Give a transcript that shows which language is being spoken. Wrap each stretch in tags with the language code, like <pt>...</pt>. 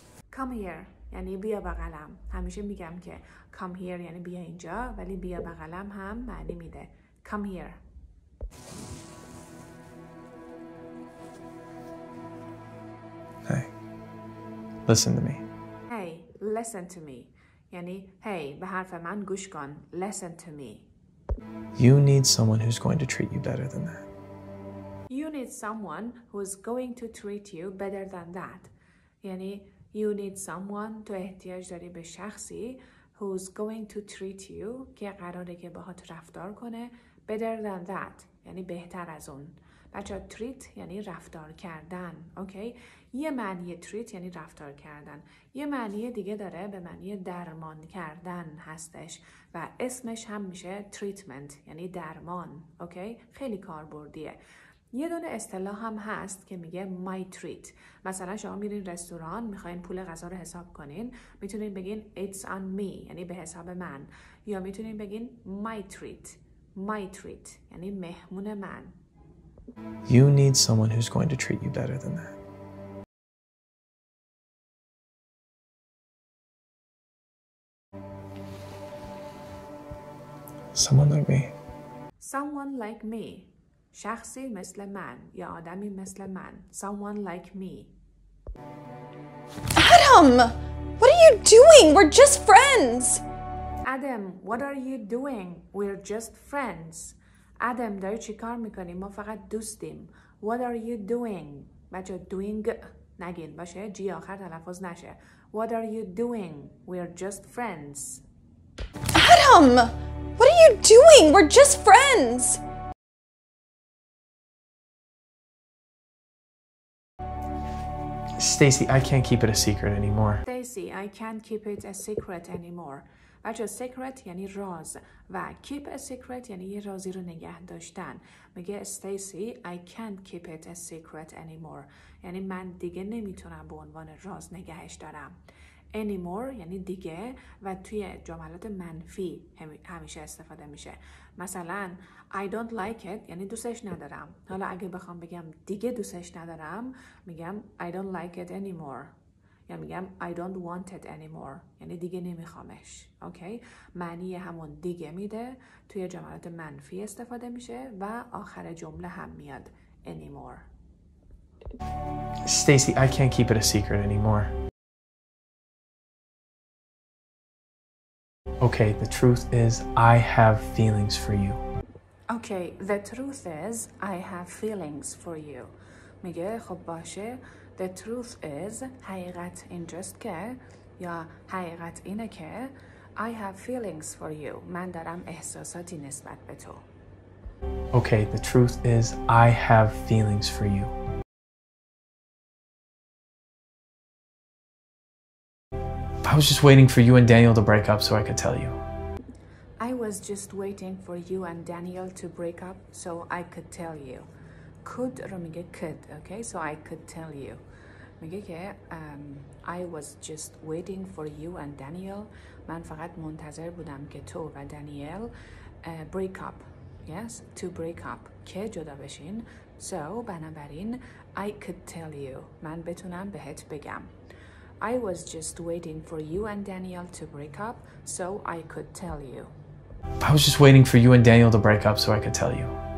<en>Come here</en> <fa>یعنی بیا بغلم. همیشه میگم که</fa> <en>come here</en> <fa>یعنی بیا اینجا ولی بیا بغلم هم معنی میده.</fa> <en>Come here. Hey. Listen to me. Hey, listen to me.</en> <fa>یعنی</fa> <en>hey</en> <fa>به حرف من گوش کن.</fa> <en>Listen to me. You need someone who's going to treat you better than that. You need someone who's going to treat you better than that.</en> <fa>یعنی</fa> <en>you need someone</en> <fa>تو احتیاج داری به شخصی</fa> <en>who's going to treat you</en> <fa>که قراره که باهات رفتار کنه</fa> <en>better than that</en> <fa>یعنی بهتر از اون. بچه treat یعنی رفتار کردن. اوکی؟ یه معنی treat یعنی رفتار کردن. یه معنی دیگه داره به معنی درمان کردن هستش و اسمش هم میشه treatment یعنی درمان. اوکی؟ خیلی کاربردیه. یه دونه اصطلاح هم هست که میگه</fa> <en>my treat.</en> <fa>مثلا شما میرین رستوران میخواین پول غذا رو حساب کنین میتونین بگین</fa> <en>it's on me</en> <fa>یعنی به حساب من یا میتونین بگین</fa> <en>my treat</en> <fa>یعنی مهمون من.</fa> <en>You need someone who's going to treat you better than that. Someone like me. Someone like me.</en> <fa>شخصی مثل من یا آدمی مثل من.</fa> <en>Someone like me. Adam! What are you doing? We're just friends! Adam, what are you doing? We're just friends.</en> <fa>Adam, داری چی کار میکنی؟ ما فقط دوستیم.</fa> <en>What are you doing?</en> <fa>بچه doing نگین باشه. جی آخر تلفظ نشه.</fa> <en>What are you doing? We're just friends. Adam! What are you doing? We're just friends! Stacy, I can't keep it a secret anymore. Stacy, I can't keep it a secret anymore.</en> <fa>بچه secret یعنی راز و</fa> <en>keep a secret</en> <fa>یعنی یه رازی رو نگه داشتن. میگه</fa> <en>Stacy, I can't keep it a secret anymore.</en> <fa>یعنی من دیگه نمیتونم به عنوان راز نگهش دارم. Anymore یعنی دیگه و توی جملات منفی همیشه استفاده میشه. مثلا</fa> <en>I don't like it</en> <fa>یعنی دوستش ندارم. حالا اگه بخوام بگم دیگه دوستش ندارم میگم</fa> <en>I don't like it anymore.</en> <fa>یا میگم</fa> <en>I don't want it anymore</en> <fa>یعنی دیگه نمیخوامش. اوکی؟ معنی همون دیگه میده، توی جملات منفی استفاده میشه و آخر جمله هم میاد anymore.</fa> <en>Stacy, I can't keep it a secret anymore. Okay, the truth is I have feelings for you. Okay, the truth is I have feelings for you.</en> <fa>میگه خب باشه</fa> <en>The truth is</en> <fa>حقیقت اینجاست که یا حقیقت اینه که</fa> <en>I have feelings for you.</en> <fa>من دارم احساساتی نسبت به تو.</fa> <en>Okay, the truth is I have feelings for you. I was just waiting for you and Daniel to break up so I could tell you. I was just waiting for you and Daniel to break up so I could tell you. Could رو میگه could, okay? So I could tell you.</en> <fa>میگه که</fa> <en>I was just waiting for you and Daniel.</en> <fa>من فقط منتظر بودم که تو و دانیل</fa> <en>break up. Yes, to break up.</en> <fa>که جدا بشین.</fa> <en>So</en> <fa>بنابراین</fa> <en>I could tell you.</en> <fa>من بتونم بهت بگم.</fa> <en>I was just waiting for you and Daniel to break up so I could tell you. I was just waiting for you and Daniel to break up so I could tell you.</en>